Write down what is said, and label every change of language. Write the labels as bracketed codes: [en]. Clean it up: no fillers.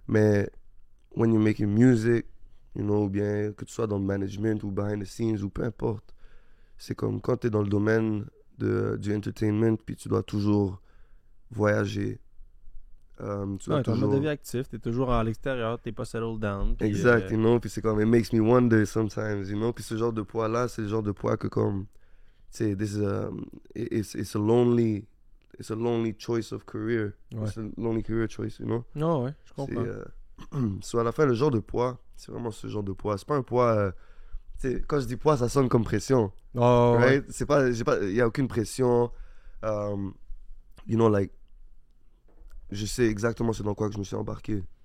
[fr] Mais, [en] when you're making music, you know, [fr] ou bien que tu sois dans le management ou [en] behind the scenes [fr] ou peu importe, c'est comme quand tu es dans le domaine du entertainment puis tu dois toujours voyager. Tu dois Ouais, t'es en toujours... mode de vie actif, t'es toujours à l'extérieur, t'es pas [en] settled down. [fr] Puis, Exact, [en] you know, [fr] puis c'est comme, [en] it makes me wonder sometimes, you know, [fr] puis ce genre de poids-là, c'est le genre de poids que comme, tu sais, [en] it's a lonely it's a lonely choice of career. [fr] Ouais. [en] It's a lonely career choice, you know. [fr] Non, ouais, je C'est, comprends. so à la fin, le genre de poids, c'est vraiment ce genre de poids. C'est pas un poids. Tu sais, quand je dis poids, ça sonne comme pression. Oh, ouais. [en] Right? [fr] C'est pas, il y a aucune pression. [en] You know, like, [fr] je sais exactement c'est dans quoi que je me suis embarqué.